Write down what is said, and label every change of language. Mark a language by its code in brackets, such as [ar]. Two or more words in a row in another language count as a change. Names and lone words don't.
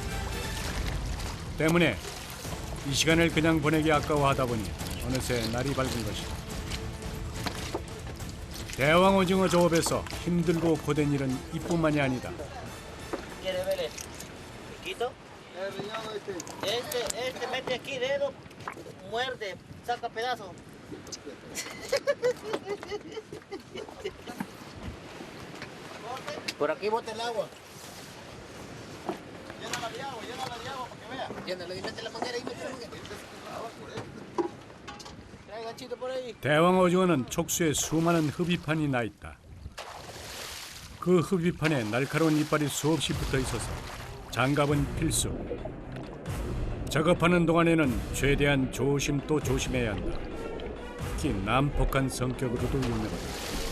[ko] 때문에 이 시간을 그냥 보내기 아까워하다 보니 어느새 날이 밝은 것이다. 대왕 오징어 조업에서 힘들고 고된 일은 이뿐만이 아니다. [es] ¿Quiere ver el piquito? El riñón Este mete aquí dedo, muerde, saca pedazo. Por aquí bota el agua. Llénala de agua para que vea. Llénalo y mete la manguera y mete la manguera. Trae ganchito por ahí. [ko] 대왕 오징어는 촉수에 수많은 흡입판이 나 있다. 그 흡입판에 날카로운 이빨이 수없이 붙어 있어서 장갑은 필수. 작업하는 동안에는 최대한 조심 또 조심해야 한다. 특히 난폭한 성격으로도 유명하다.